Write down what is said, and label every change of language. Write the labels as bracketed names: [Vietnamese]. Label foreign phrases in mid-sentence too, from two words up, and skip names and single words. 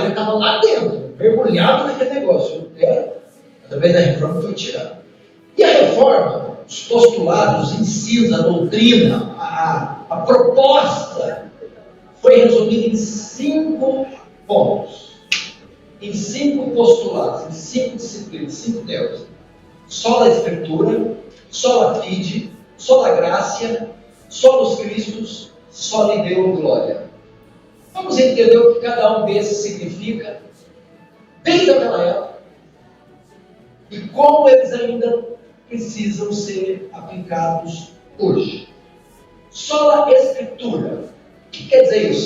[Portuguese] Ele estava lá dentro, mergulhado naquele negócio. Através da reforma foi tirado. E a reforma, os postulados, os ensinos, a doutrina, a proposta, foi resumida em 5 pontos. Em 5 postulados, em 5 disciplinas, 5 temas. [Latin] Sola Escritura, sola fide, sola gratia, solus Christus, soli Deo gloria. [Portuguese] Vamos entender o que cada um desses significa desde aquela época e como eles ainda precisam ser aplicados hoje. Sola Escritura. O que quer dizer isso?